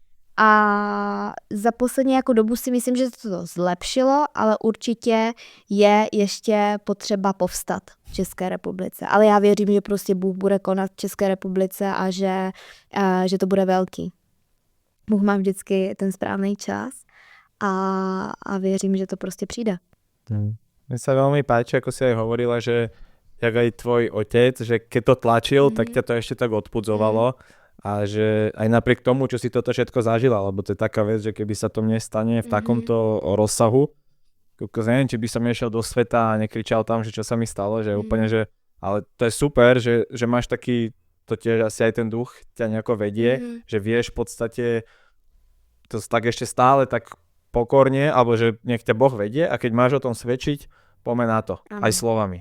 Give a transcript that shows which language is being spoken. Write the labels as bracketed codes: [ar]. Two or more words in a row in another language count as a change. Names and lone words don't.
[cs] A za poslední jako dobu si myslím, že se to zlepšilo, ale určitě je ještě potřeba povstat v České republice. Ale já věřím, že prostě Bůh bude konat v České republice a že to bude velký. Bůh má vždycky ten správný čas a věřím, že to prostě přijde. [sk] Mne sa veľmi páči, ako si aj hovorila, že jak aj tvoj otec, že keď to tlačil, tak ťa to ešte tak odpudzovalo. A že aj napriek tomu, čo si toto všetko zažila, lebo to je taká vec, že keby sa to mne stane v takomto rozsahu, neviem, či by som išiel do sveta a nekričal tam, že čo sa mi stalo, že úplne, že, ale to je super, že máš taký, to tiež asi aj ten duch ťa nejako vedie, že vieš v podstate to tak ešte stále tak pokorne, alebo že nech ťa Boh vedie a keď máš o tom svedčiť, poďme na to, aj slovami.